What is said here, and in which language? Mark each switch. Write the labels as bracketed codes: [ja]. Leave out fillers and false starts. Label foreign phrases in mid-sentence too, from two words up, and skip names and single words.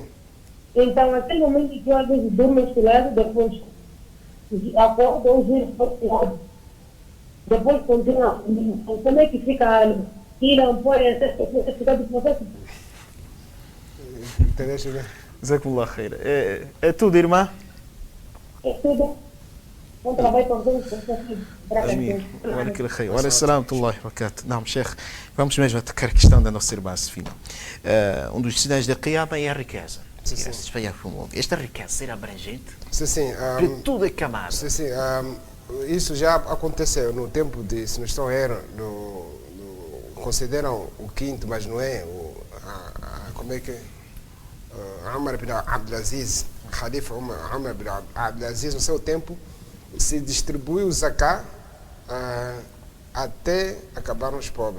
[pt] Então, aquele momento que eu às vezes durmo este lado, depois acordo ou giro para o lado. Depois continua. Como é que fica a alma? E não pode ficar do processo? Entendeste bem? [ar] جزاكم الله خير. [pt] É tudo, irmã? É tudo. Bom trabalho para vocês. Amém. [ar] وعليكم وبركاته. [pt] Não, Sheikh, vamos mesmo atacar a questão da nossa irmã Safina. Um dos sinais da Qiyama é a riqueza. Esta riqueza será abrangente? Sim. De tudo é camada. Sim. Isso já aconteceu no tempo de, se não estou errando, consideram o quinto, mas não é, como é que Umar ibn Abdulaziz, Khalifa Umar ibn Abdulaziz, no seu tempo, se distribuiu o zakat até acabaram os pobres.